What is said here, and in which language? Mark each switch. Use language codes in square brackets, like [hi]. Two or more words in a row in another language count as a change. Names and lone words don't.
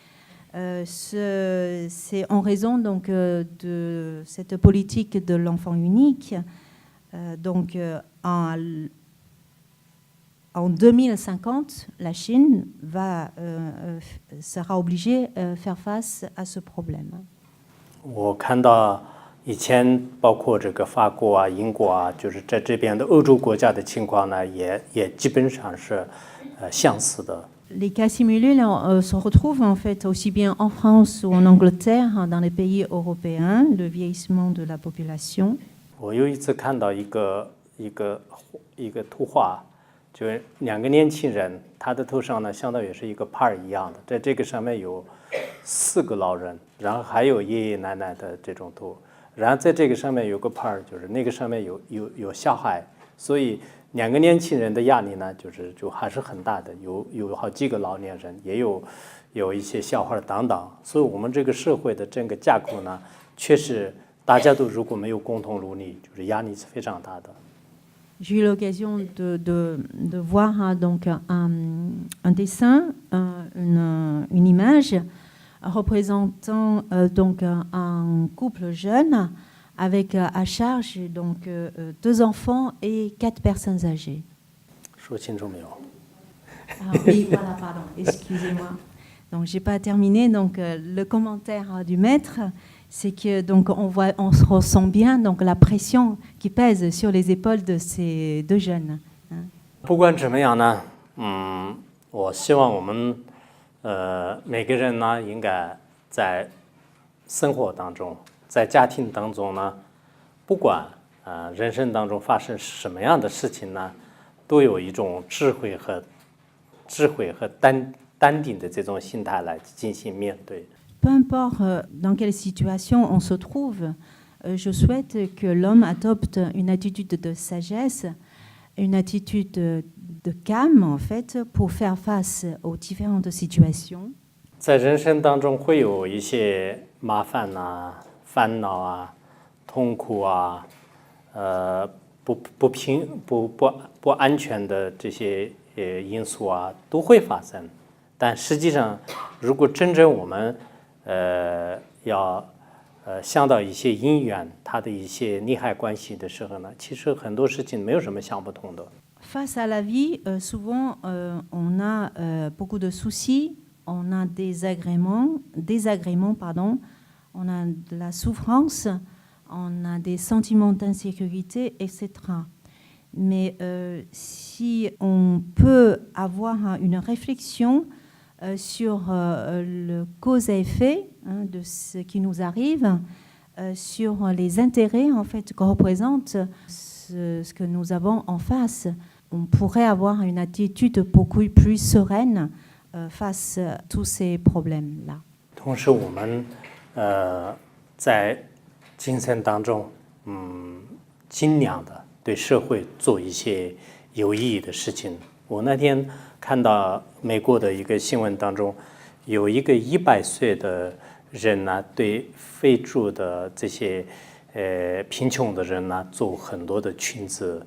[fr] C'est en raison donc, de cette politique de l'enfant unique. Donc, en 2050, la Chine sera obligée de faire face à ce problème. [zh] 我看到以前包括这个法国啊、英国啊，就是在这边的欧洲国家的情况呢，也基本上是相似的。 [fr] Les cas simulés se retrouvent en fait aussi bien en France ou en Angleterre, dans les pays européens, le vieillissement de la population. [zh] 我有一次看到一个图画，就是2个年轻人，他的头上呢相当于是一个牌一样的，在这个上面有4个老人，然后还有爷爷奶奶的这种图，然后在这个上面有个牌，就是那个上面有小孩，所以2个年轻人的压力呢，就还是很大的，有好几个老年人，也有一些小孩等等，所以我们这个社会的整个架构呢，确实大家都如果没有共同努力，就是压力是非常大的。 [fr] J'ai eu l'occasion de voir donc un dessin, une image représentant donc un couple jeune avec à charge donc 2 enfants et 4 personnes âgées. [zh] 说清楚没有？ [fr] Oui, voilà, pardon, excusez-moi. Donc j'ai pas terminé. Donc le commentaire du maître, c'est que donc on se ressent bien donc la pression qui pèse sur les épaules de ces 2 jeunes. [zh] 不管怎么样呢，我希望我们每个人呢，应该在生活当中，在家庭当中呢，不管人生当中发生什么样的事情呢，都有一种智慧和淡定的这种心态来进行面对。 [fr] Peu importe dans quelle situation on se trouve, je souhaite que l'homme adopte une attitude de sagesse, une attitude de calme en fait, pour faire face aux différentes situations. [zh] 在人生当中会有一些麻烦呐、烦恼啊、痛苦啊，不安全的这些因素啊都会发生。但实际上，如果真正我们要想到一些因缘，它的一些利害关系的时候呢，其实很多事情没有什么想不通的。 [fr] Face à la vie, souvent on a beaucoup de soucis, on a des désagréments, pardon, on a de la souffrance, on a des sentiments d'insécurité, etc. Mais si on peut avoir une réflexion sur le cause et effet de ce qui nous arrive, sur les intérêts en fait que représente ce que nous avons en face, on pourrait avoir une attitude beaucoup plus sereine face à tous ces problèmes-là. [zh] 同时，我们在精神当中，尽量的对社会做一些有意义的事情。我那天看到美国的一个新闻当中，有一个100岁的人呢，对非洲的这些贫穷的人呢，做很多的裙子。